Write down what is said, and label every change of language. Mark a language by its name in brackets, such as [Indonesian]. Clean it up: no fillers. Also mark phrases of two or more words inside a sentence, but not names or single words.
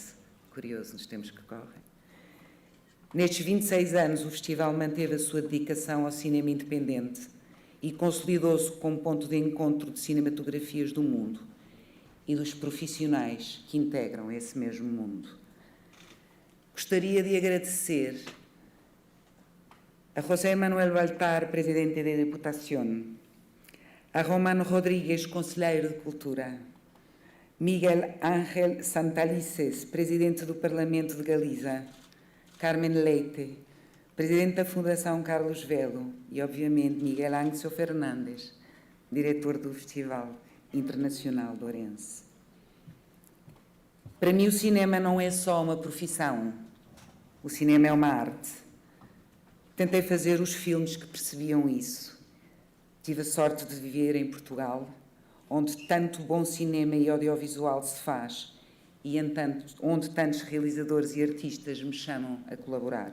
[Portuguese] Curioso nos tempos que correm. Nestes 26 anos, o festival manteve a sua dedicação ao cinema independente e consolidou-se como ponto de encontro de cinematografias do mundo e dos profissionais que integram esse mesmo mundo. Gostaria de agradecer a José Manuel Baltar, presidente da Deputación, a Romano Rodrigues, conselheiro de Cultura, Miguel Ángel Santalices, presidente do Parlamento de Galiza, Carmen Leite, presidente da Fundação Carlos Velo e, obviamente, Miguel Ángel Fernández, diretor do Festival Internacional de Ourense. Para mim, o cinema não é só uma profissão. O cinema é uma arte. Tentei fazer os filmes que percebiam isso. Tive a sorte de viver em Portugal, onde tanto bom cinema e audiovisual se faz e onde tantos realizadores e artistas me chamam a colaborar.